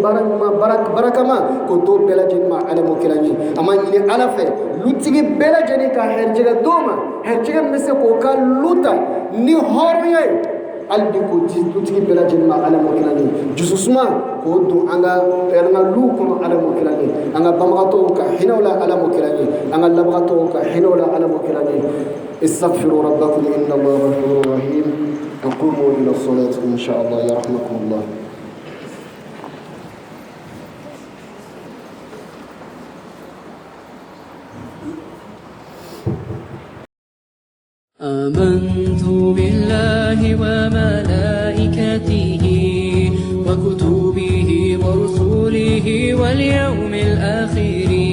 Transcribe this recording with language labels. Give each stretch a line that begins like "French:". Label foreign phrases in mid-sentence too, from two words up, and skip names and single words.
Bambara: baara ɲuman barakama k'o to bɛɛ lajɛlen ma ala m'o kɛra ye an b'a ɲini ala fɛ lutigi bɛɛ lajɛlen ka hɛrijɛgɛ d'o ma hɛrijɛgɛ min bɛ se k'o ka lu ta ni hɔrɔnya ye hali bi k'o di lutigi bɛɛ lajɛlen ma ala m'o kɛra ye dususuma k'o don an ka luw kɔnɔ ala m'o kɛra ye an ka banbagatɔw ka hinɛw la ala m'o kɛra ye an ka labagatɔw ka hinɛw la ala m'o kɛra ye
Arabic: استغفروا ربكم إن الله غفور رحيم وقوموا إلى الصلاة إن شاء الله يرحمكم الله آمنت بالله وملائكته وكتبه ورسله واليوم الآخر